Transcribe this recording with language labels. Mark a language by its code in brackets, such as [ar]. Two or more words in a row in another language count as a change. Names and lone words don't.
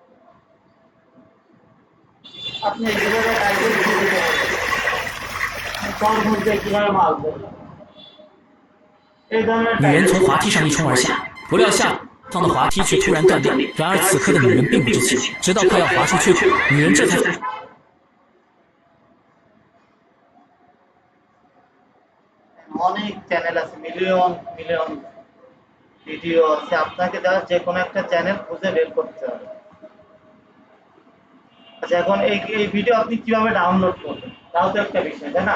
[bn] আপনি এইভাবে টাইটেল দিয়ে দিতে পারেন। তরমুজ দিয়ে কিভাবে মাছ ধরবে, এই ধরনের [zh] 女人从 [bn] টাইপের। [zh] 滑梯上一冲而下，不料下方的滑梯却突然断裂。然而此刻的女人并不知情，直到快要滑出去，女人这才 [bn] অনেক চ্যানেল আছে, [en] million million [bn] ভিডিও আছে, আপনাকে জাস্ট যে কোনো একটা চ্যানেল খুঁজে বের করতে হবে। আচ্ছা, এখন এই এই ভিডিও আপনি কিভাবে ডাউনলোড করবেন তাও তো একটা বিষয়, তাই না?